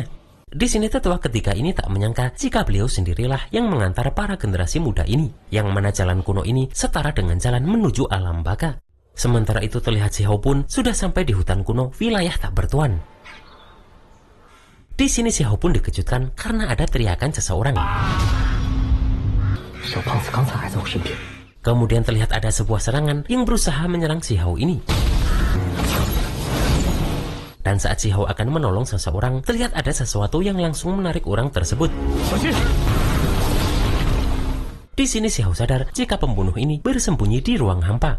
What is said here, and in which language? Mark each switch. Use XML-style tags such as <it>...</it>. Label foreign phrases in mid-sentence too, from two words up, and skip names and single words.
<id>Di sini tetua ketiga ini tak menyangka jika beliau sendirilah yang mengantar para generasi muda ini, yang mana jalan kuno ini setara dengan jalan menuju alam baka. Sementara itu terlihat Xiao pun sudah sampai di hutan kuno wilayah tak bertuan. Di sini Xiao pun dikejutkan karena ada teriakan seseorang.</id> <zh>小胖子刚才还在我身边。</zh> <id>Kemudian terlihat ada sebuah serangan yang berusaha menyerang Xiao ini. Dan saat Xiao akan menolong seseorang, terlihat ada sesuatu yang langsung menarik orang tersebut.</id> <zh>小心！</zh> <id>Di sini Xiao sadar jika pembunuh ini bersembunyi di ruang hampa.</id>